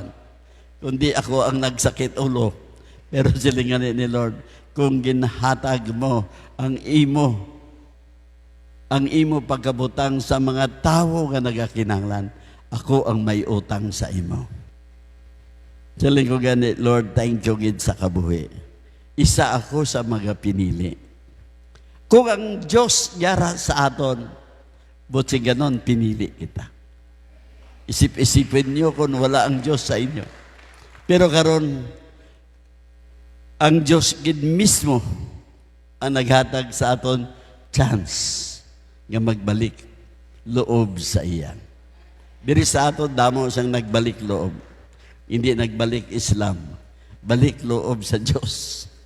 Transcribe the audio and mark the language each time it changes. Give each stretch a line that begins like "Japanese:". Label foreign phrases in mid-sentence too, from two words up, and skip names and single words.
Hiligaynon: Kundi ako ang nagsakit ulo. Pero silingan ni Lord, kung ginhatag mo ang imo pagkabutang sa mga tao nga nagakinahanglan, ako ang may utang sa imo. Siling ko gani, Lord,
English: thank you
Hiligaynon: gid sa kabuhi.
Filipino: Isa ako sa mga pinili.
Hiligaynon: Kung ang Diyos yara sa aton,
Filipino: buti ganon, pinili kita. Isip-isipin niyo kung wala ang Diyos sa inyo.
Hiligaynon: Pero karon ang Diyos gid mismo ang naghatag sa aton chance nga magbalik loob sa iya. Diri sa aton damo siyang nagbalik loob.
Filipino: Hindi nagbalik Islam, balik loob sa Diyos.